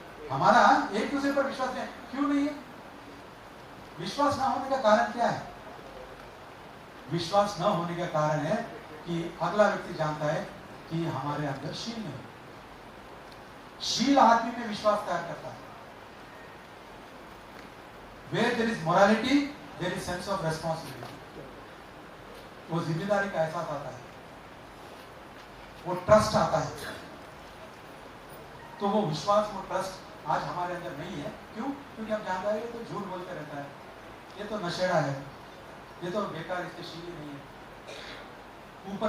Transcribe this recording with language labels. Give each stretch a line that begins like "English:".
Hindi: हमारा एक दूसरे पर विश्वास नहीं, क्यों नहीं है? विश्वास ना होने का कारण क्या है? विश्वास न होने का कारण है कि अगला व्यक्ति जानता है कि हमारे अंदर शील नहीं। शील आदमी में विश्वास तैयार करता है।
English: Where there is morality, there is sense of responsibility.
Hindi: वो जिम्मेदारी का एहसास आता है, वो ट्रस्ट आता है। तो वो विश्वास, वो ट्रस्ट आज हमारे अंदर नहीं है। क्यों? क्योंकि हम जानते हैं ये तो झूठ बोलते रहता है, ये तो नशेड़ा है, ये तो बेकार, इसके शील ही नहीं है।